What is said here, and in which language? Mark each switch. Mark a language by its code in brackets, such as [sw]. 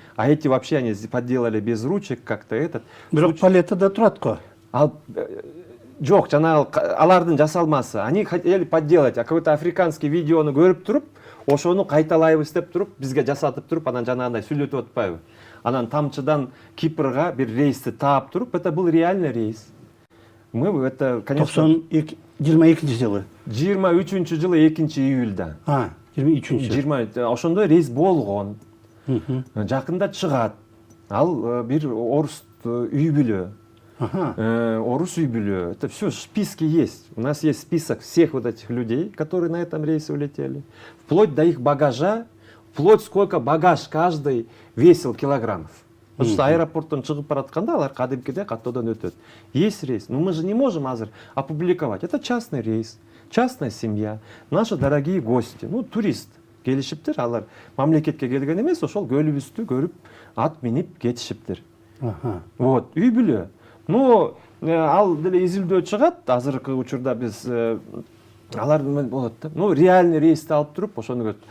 [ru] А эти вообще они подделали без ручек как-то этот. [ky] Бирок палетада турат го. Жок, жанагы алардын жасалмасы. [ru] Они хотели подделать, а какой-то африканский [ky] видеону көрүп туруп, ошону кайталайбыз деп туруп, бизге жасатып туруп, анан жанагындай сүйлөтүп атпайбы? Анан тамчыдан Кипрга бир рейсти таап туруп, [ru] это был реальный рейс. Мы это, конечно, [ky] 22-жылы. 23-жылы 2-июльда. 23-жылы. Ошондой рейс болгон. Жакында чыгат. Ал бир орус үй бүлө. Орус үй бүлө. [ru] Это все в списке есть. У нас есть список всех вот этих людей, которые на этом рейсе улетели. Вплоть до их багажа, вплоть сколько багаж каждый весил килограммов. [ky] Потому что аэропорттан чыгып баратканда алар кадимкидей каттоодон өтөт. [ru] Есть рейс. Но мы же не можем азыр опубликовать. Это частный рейс, частная семья, наши дорогие гости, турист. [ky] Келишиптир, алар мамлекетке келген эмес, ошол көлүбүздү көрүп, ат минип кетишиптир. Үй бүлө. Ал деле изилдөө чыгат, азыркы учурда биз алар болот да. Реальный рейсти алып туруп, ошону